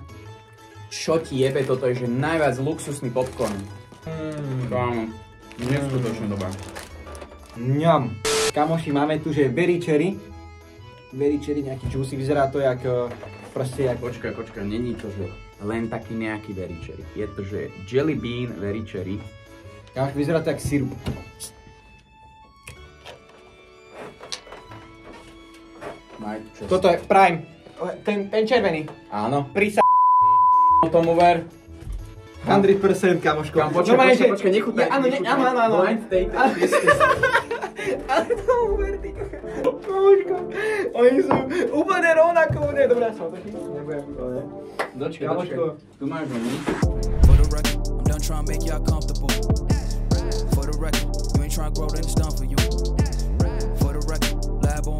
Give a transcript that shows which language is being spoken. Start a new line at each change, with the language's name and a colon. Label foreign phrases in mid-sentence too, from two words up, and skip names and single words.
Slovak: Čo ti jebe, toto je že najviac luxusný popcorn. Kámo, neskutočne dobrá. Mňam. Kamoši, máme tu, že
English: berry cherry. Berry cherry,
Slovak: nejaký juicy, vyzerá to jak... proste jak... Počkaj, není to, že len taký nejaký
English: berry cherry.
Slovak: Je to, že
English: jelly bean berry cherry.
Slovak: Kamoši, vyzerá to jak sirup. Toto je prime. Ten červený. Áno. Prisa... Tomu ver. 100% kamoško. Kam, počkaj, nechutnaj. Áno.
English: Blind taste.
Slovak: Ale tomu ver, ty kamoško. Oni sú úplne rovnako. Nie, dobrá som, nebudem to, ne? Dočkaj. Tu máš menu.
English: For the record, I'm done trying to make y'all comfortable. For the record, you ain't trying to grow, then it's done for you. For the record, lab on me.